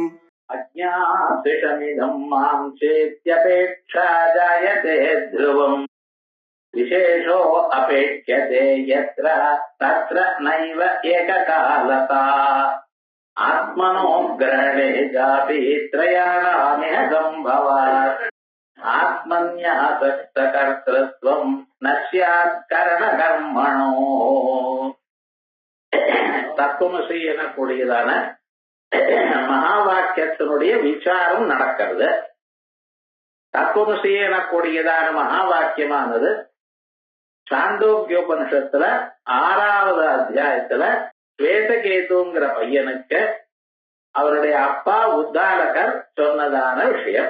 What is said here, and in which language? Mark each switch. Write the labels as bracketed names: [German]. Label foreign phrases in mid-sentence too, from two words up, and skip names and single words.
[Sanskrit] अज्ञातमिदं मां चेत्यपेक्षा जायते ध्रुवम् विशेषो अपेक्ष्यते यत्र तत्र नैव एककालता आत्मनो ग्रहणे चापि त्रयाणामिह सम्भवात् आत्मन्यासक्तकर्तृत्वं न स्यात् करणकर्मणो [Tamil] தத்துவமசி எனக்கூடியதான மகா வாக்கியத்தினுடைய விசாரம் நடக்கிறது. தத்துவமசி எனக்கூடியதான மகா வாக்கியமானது சாந்தோக்கியோபனிஷத்துல 6வது அத்தியாயத்துல ஸ்வேதகேதுங்கிற பையனுக்கு அவருடைய அப்பா உத்தாலகர் சொன்னதான விஷயம்.